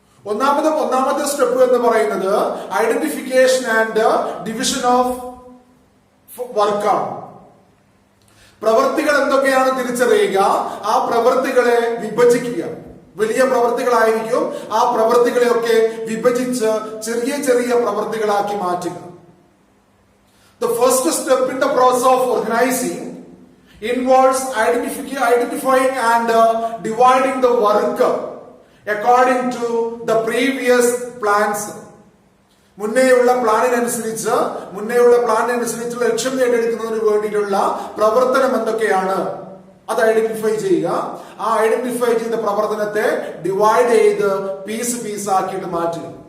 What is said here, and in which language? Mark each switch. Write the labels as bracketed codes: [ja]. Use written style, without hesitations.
[ml] ഒന്നാമത്തെ സ്റ്റെപ്പ് എന്ന് പറയുന്നത് [en] Identification and division of വർക്കാണ്. [ml] പ്രവൃത്തികൾ എന്തൊക്കെയാണ് തിരിച്ചറിയുക, ആ പ്രവൃത്തികളെ വിഭജിക്കുക. വലിയ പ്രവൃത്തികളായിരിക്കും, ആ പ്രവൃത്തികളെയൊക്കെ വിഭജിച്ച് ചെറിയ ചെറിയ പ്രവൃത്തികളാക്കി മാറ്റുക. [en] The first step in the process of organizing involves identifying and dividing the work according to the previous plans. [ml] മുന്നേയുള്ള പ്ലാനിനനുസരിച്ചുള്ള ലക്ഷ്യം നേടിയെടുക്കുന്നതിന് വേണ്ടിയിട്ടുള്ള പ്രവർത്തനം എന്തൊക്കെയാണ് അത് ഐഡന്റിഫൈ ചെയ്യുക. ആ ഐഡന്റിഫൈ ചെയ്ത പ്രവർത്തനത്തെ ഡിവൈഡ് ചെയ്ത് പീസ് ആക്കിയിട്ട് മാറ്റുക.